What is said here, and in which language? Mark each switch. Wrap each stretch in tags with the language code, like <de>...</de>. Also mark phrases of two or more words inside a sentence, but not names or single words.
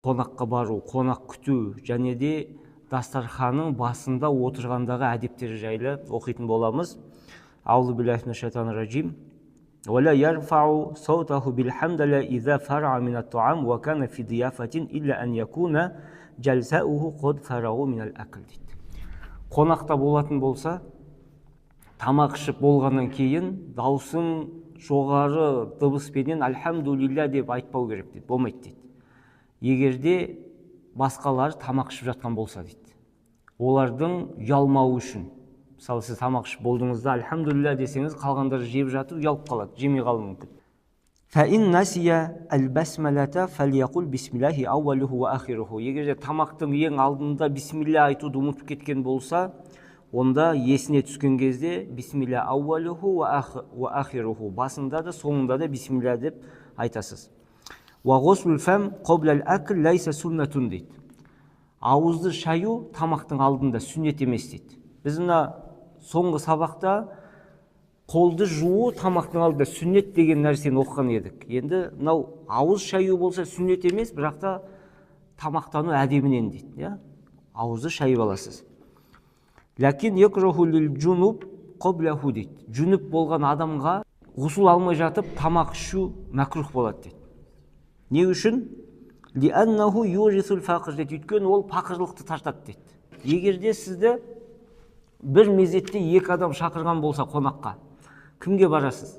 <kk>қонаққа бару, қонақ күту және де дастарханның басында отырғандағы әдептері жайлы оқитын боламыз.</kk> <ar>أعوذ بالله من الشيطان الرجيم. ولا يرفع صوته بالحمد لله إذا فرغ من الطعام وكان في ضيافة إلا أن يكون جلساؤه قد فرغ من الأكل.</ar> <kk>Қонақта болатын болса, тамақ ішіп болғаннан кейін даусын жоғары дыбыспенен альхамдулилля деп айтпау керек дейді, болмайды дейді. Егерде басқалар тамақ ішіп жатқан болса дейді, олардың ұялмауы үшін. Мысалы, сіз тамақ ішіп болдыңызда альхамдулилля десеңіз, қалғандар жеп жатып ұялып қалады, жемей қалуы мүмкін.</kk> <ar>فَإِنْ نَسِيَ الْبَسْمَلَةَ فَلْيَقُلْ بِسْمِ اللَّهِ أَوَّلُهُ وَآخِرُهُ.</ar> <kk>Егерде тамақтың ең алдында бисмилля айтуды ұмытып кеткен болса, онда есіне түскен кезде</kk> <ar>بسم الله أوله وآخره,</ar> <kk>басында да соңында да бисмилля деп айтасыз.</kk> <ar>وغسل الفم قبل الأكل ليس سنة дейді.</ar> <kk>Ауызды шаю тамақтың алдында сүннет емес дейді. Біз мына соңғы сабақта қолды жуу тамақтың алдында сүннет деген нәрсені оқыған едік. Енді мынау ауыз шаю болса сүннет емес, бірақ та тамақтану әдебінен дейді. Ауызды шайып аласыз.</kk> <ar>لكن يكره للجنب قبله дейді.</ar> <kk>Жүніп болған адамға ғусул алмай жатып тамақ ішу мәкрух болады дейді. Не үшін?</kk> <ar>لأنه يورث الفقر</ar> <kk>дейді. Өйткені ол пақырлықты тартады дейді. Егерде сізді бір мезетте екі адам шақырған болса қонаққа, кімге барасыз?</kk>